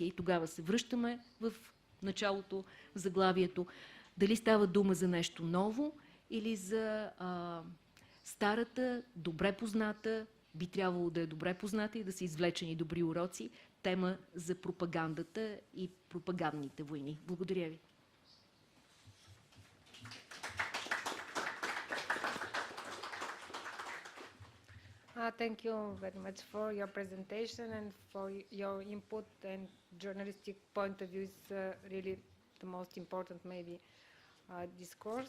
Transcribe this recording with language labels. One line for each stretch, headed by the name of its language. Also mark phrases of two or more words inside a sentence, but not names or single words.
Bulgarian: И тогава се връщаме в началото, в заглавието, дали става дума за нещо ново или за старата, добре позната, би трябвало да е добре позната и да са извлечени добри уроци. Тема за пропагандата и пропагандните войни. Благодаря ви.
English: Thank you very much for your presentation and for your input, and journalistic point of view is really the most important maybe discourse.